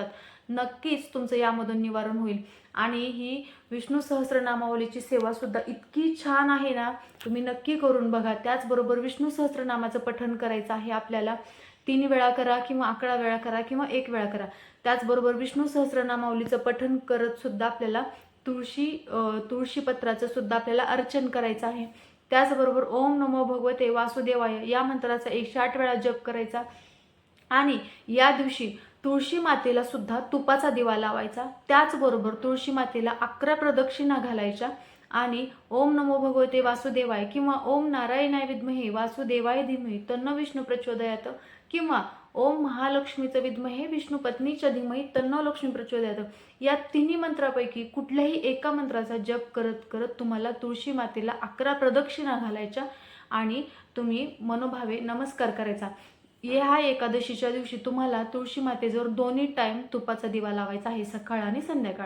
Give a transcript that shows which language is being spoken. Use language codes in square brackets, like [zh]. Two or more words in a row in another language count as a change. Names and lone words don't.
[mr] नक्कीच तुमचं यामधून निवारण होईल. आणि ही विष्णू सहस्रनामावलीची सेवा सुद्धा इतकी छान आहे ना, तुम्ही नक्की करून बघा. त्याचबरोबर विष्णू सहस्रनामाचं पठण करायचं आहे आपल्याला. 3 वेळा करा किंवा 11 वेळा करा किंवा 1 वेळा करा. त्याचबरोबर विष्णू सहस्रनामावलीचं पठण करत सुद्धा आपल्याला तुळशीपत्राचं सुद्धा आपल्याला अर्चन करायचं आहे. त्याचबरोबर [sa] ओम नमो भगवते वासुदेवाय [mr] या मंत्राचा 108 वेळा जप करायचा. आणि या दिवशी तुळशी मातेला सुद्धा तुपाचा दिवा लावायचा. त्याचबरोबर तुळशी मातेला 11 प्रदक्षिणा घालायच्या आणि [sa] ओम नमो भगवते वासुदेवाय किंवा ओम नारायणाय विद्महे वासुदेवाय धीमहि तन्नो विष्णू प्रचोदयात किंवा ओम महालक्ष्मीचं विद्महे विष्णू पत्नीच्या धीमहि तन्नो लक्ष्मी प्रचोदयात, [mr] या 3 मंत्रापैकी कुठल्याही एका मंत्राचा जप करत करत तुम्हाला तुळशी मातेला 11 प्रदक्षिणा घालायच्या आणि तुम्ही मनोभावे नमस्कार करायचा. ह्या एकादशीच्या दिवशी तुम्हाला तुळशी मातेजवळ 2 टाईम तुपाचा दिवा लावायचा आहे, सकाळ आणि संध्याकाळ.